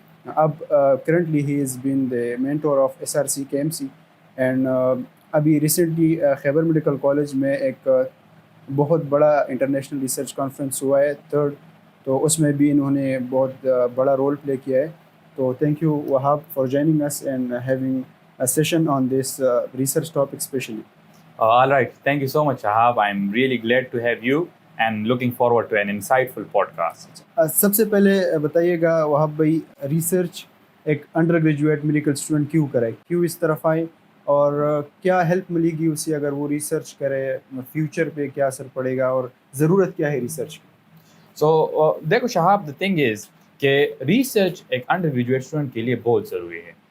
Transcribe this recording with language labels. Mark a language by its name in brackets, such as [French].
[Urdu] اب [English] currently he is been the mentor of SRC KMC, and [Urdu] ابھی recently خیبر medical college میں ایک بہت بڑا انٹرنیشنل ریسرچ کانفرنس ہوا ہے 3rd, تو اس میں بھی انہوں نے بہت بڑا رول پلے کیا ہے. [English] تو thank you Wahab for joining اس and having a session on this research topic especially. All right, thank you so much Shahab, I'm really glad to have you and looking forward to an insightful podcast. [Urdu] سب سے پہلے بتائیے گا وہاب بھائی, research ایک under graduate medical student کیوں کرے, کیوں اس طرف آئے, اور کیا ہیلپ ملے گی اسے اگر وہ ریسرچ کرے, فیوچر پہ کیا اثر پڑے گا, اور ضرورت کیا ہے ریسرچ کی؟ So دیکھو شہاب, [English] the thing is [Urdu] کہ ریسرچ ایک انڈر گریجویٹ اسٹوڈنٹ کے لیے بہت ضروری ہے.